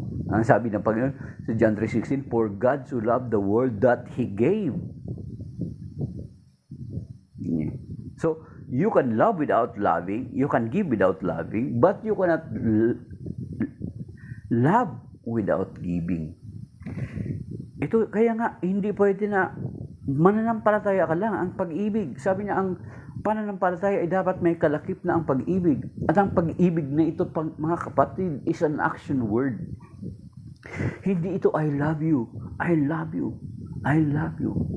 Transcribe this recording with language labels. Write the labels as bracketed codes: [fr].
[tl] Ang sabi ng Panginoon sa [en] John 3:16, for God so loved the world that He gave. So, you can love without loving, you can give without loving, but you cannot love without giving. [tl] Ito, kaya nga, hindi pwede na mananampalataya ka lang ang pag-ibig. Sabi niya, ang pananampalataya ay dapat may kalakip na ang pag-ibig. At ang pag-ibig na ito, mga kapatid, [en] is an action word. [tl] Hindi ito, [en] I love you, I love you, I love you.